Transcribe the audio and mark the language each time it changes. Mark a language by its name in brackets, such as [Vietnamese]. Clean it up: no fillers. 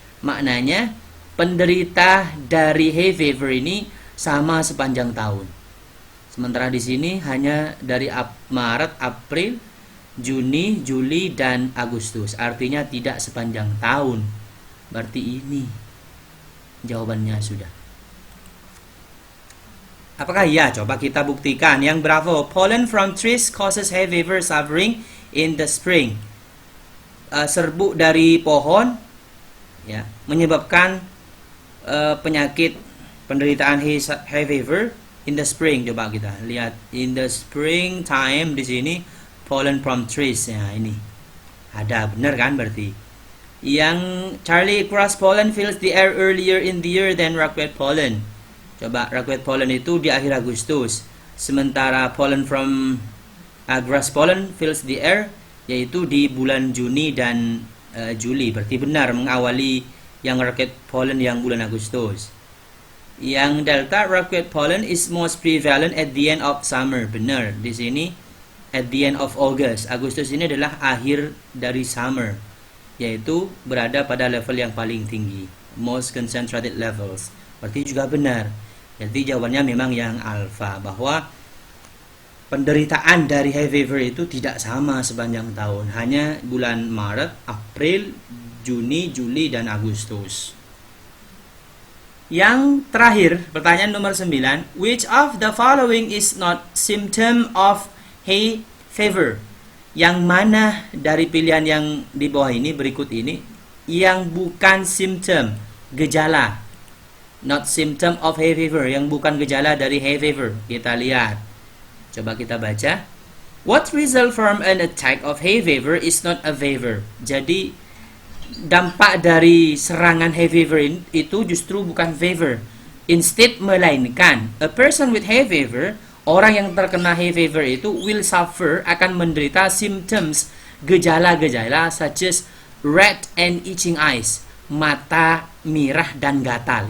[Indonesian] Maknanya penderita dari hay fever ini sama sepanjang tahun. Sementara di sini hanya dari Maret, April, Juni, Juli, dan Agustus. Artinya tidak sepanjang tahun. Berarti ini jawabannya sudah. Apakah iya? Coba kita buktikan. [English] Yang bravo. Pollen from trees causes hay fever suffering in the spring. [Indonesian] serbuk dari pohon ya menyebabkan penyakit penderitaan hay fever [English] in the spring. [Indonesian] Coba kita lihat [English] in the spring time [Indonesian] di sini [English] pollen from trees [Indonesian] ya, ini ada benar kan berarti. [English] Yang Charlie grass pollen fills the air earlier in the year than ragweed pollen. [Indonesian] Coba ragweed pollen itu di akhir Agustus, sementara [English] pollen from grass pollen fills the air [Indonesian] yaitu di bulan Juni dan Juli. Berarti benar mengawali yang ragweed pollen yang bulan Agustus. [English] Yang delta ragweed pollen is most prevalent at the end of summer. [Indonesian] Benar, di sini [English] at the end of August. [Indonesian] Agustus ini adalah akhir dari summer, yaitu berada pada level yang paling tinggi, [English] most concentrated levels. [Indonesian] Berarti juga benar. Jadi jawabannya memang yang alfa, bahwa penderitaan dari hay fever itu tidak sama sepanjang tahun, hanya bulan Maret, April, Juni, Juli, dan Agustus. Yang terakhir, pertanyaan nomor 9. [English] Which of the following is not symptom of hay fever? [Indonesian] Yang mana dari pilihan yang di bawah ini, berikut ini, yang bukan symptom, gejala? [English] Not symptom of hay fever, [Indonesian] yang bukan gejala dari hay fever. Kita lihat. Coba kita baca. [English] What result from an attack of hay fever is not a fever? [Indonesian] Jadi dampak dari serangan hay fever itu justru bukan fever. [English] Instead, melainkan a person with hay fever, [Indonesian] orang yang terkena hay fever itu [English] will suffer, [Indonesian] akan menderita [English] symptoms, gejala-gejala such as red and itching eyes, [Indonesian] mata merah dan gatal.